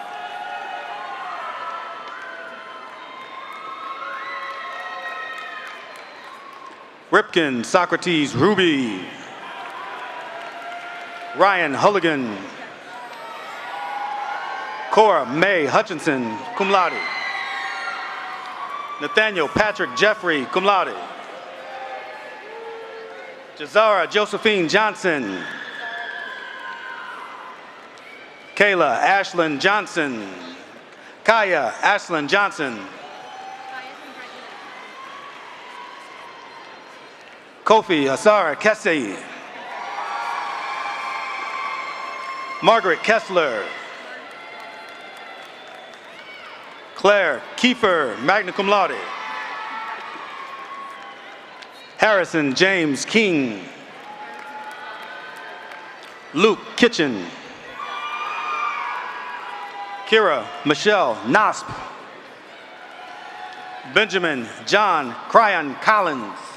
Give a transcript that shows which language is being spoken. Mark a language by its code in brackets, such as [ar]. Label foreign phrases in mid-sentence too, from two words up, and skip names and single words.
[en] Ripken Socrates Ruby. Ryan Hulligan. Cora May Hutchinson, [la] cum laude. [en] Nathaniel Patrick Jeffrey, [la] cum laude. [en] Jazara Josephine Johnson. Kayla Ashlyn Johnson. Kaya Ashlyn Johnson. Kofi Asara Kessie. Margaret Kessler. Claire Kiefer, [la] magna cum laude. [en] Harrison James King. Luke Kitchen. Kira Michelle Nosp. Benjamin John Cryon Collins.